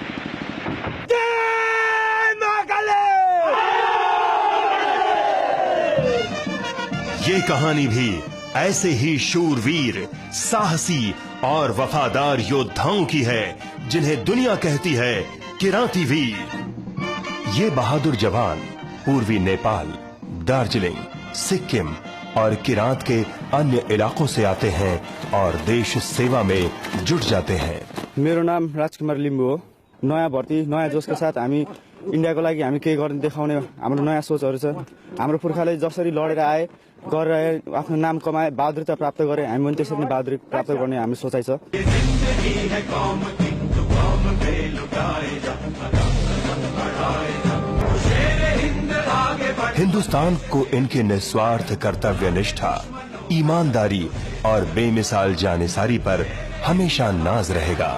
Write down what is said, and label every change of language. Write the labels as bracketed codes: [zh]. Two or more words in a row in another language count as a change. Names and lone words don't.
[hi] ये कहानी भी ऐसे ही शूरवीर, साहसी और वफादार योद्धाओं की है जिन्हें दुनिया कहती है किराती वीर। ये बहादुर जवान पूर्वी नेपाल, दार्जिलिंग, सिक्किम और किरात के अन्य इलाकों से आते हैं और देश सेवा में जुट जाते हैं। [ne] मेरो नाम राजकुमार लिम्बू हो। नयाँ भर्ती, नयाँ जोशका साथ हामी इन्डियाको लागि हामी केही गर्न देखाउने हाम्रो नयाँ सोचहरू छ। हाम्रो पुर्खाले जसरी लडेर आए, गरेर आफ्नो नाम कमाए, बहादुरता प्राप्त गरे, हामी पनि त्यसरी नै बहादुरी प्राप्त गर्ने हामी सोचाइ छ। [hi] हिंदुस्तान को इनके निस्वार्थ कर्तव्य निष्ठा, ईमानदारी और बेमिसाल जानिसारी पर हमेशा नाज रहेगा।